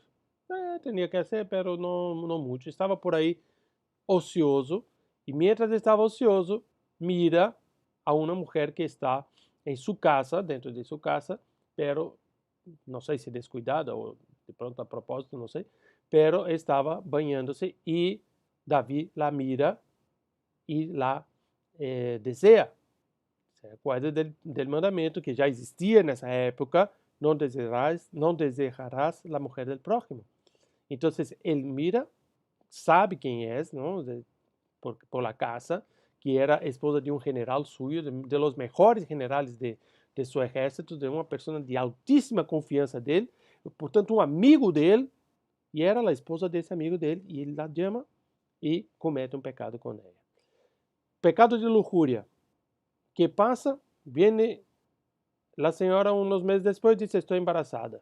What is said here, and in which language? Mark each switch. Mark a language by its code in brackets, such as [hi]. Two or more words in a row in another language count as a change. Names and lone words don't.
[pt] Tinha que fazer, mas não muito. Estava por aí ocioso, e mientras estava ocioso, mira a uma mulher que está em sua casa, dentro de sua casa, pero não sei se descuidada ou de pronto a propósito, não sei, pero estava banhando-se e Davi [es] la mira [pt] e la deseja. Se acorda do mandamento que já existia nessa época, não desejarás a mulher [es] del prójimo. [pt] Então, ele mira, sabe quem é, não? [es] Por la casa, [pt] que era esposa de um [es] general suyo, de los mejores generales [pt] de seu exército, de uma pessoa de altíssima confiança dele, portanto, um amigo dele, e era a esposa desse amigo dele, e ele la chama e comete um pecado com ela. [es] Pecado de lujuria. Que passa? [pt] Viene a senhora uns meses depois e diz: estou embaraçada.